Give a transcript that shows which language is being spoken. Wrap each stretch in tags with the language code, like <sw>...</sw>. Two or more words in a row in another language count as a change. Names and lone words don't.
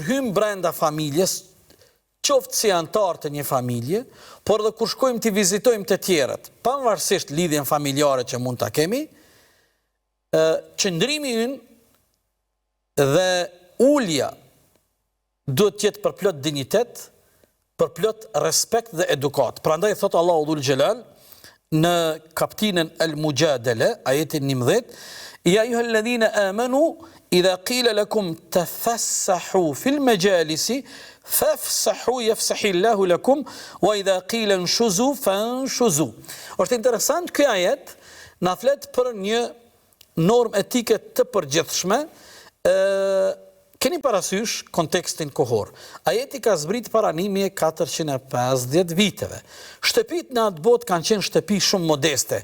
<sq>hym brenda familjes, qoftë si antar të një familje, por dhe kur shkojmë të vizitojmë të tjerët, pavarësisht lidhjen familjare që mund ta kemi, qëndrimi ynë dhe ulja duhet të jetë për plot dignitet, për plot respekt dhe edukat. Prandaj thot Allahu</sq> <ar>ذو الجلال</ar> <sq>në kaptinën Al-Mujadala, ajetin 11,</sq> <ar>يا أيها الذين آمنوا إذا قيل لكم تفسحوا في المجالس فافسحوا يفسح الله لكم وإذا قيل انشزوا فانشزوا.</ar> <sq>Është interesant ky ajet na flet për një normë etike të përgjithshme. Keni parasysh kontekstin kohor. Ajeti ka zbrit para 1450 viteve. Shtëpit në atë botë kanë qenë shtëpi shumë modeste.</sq>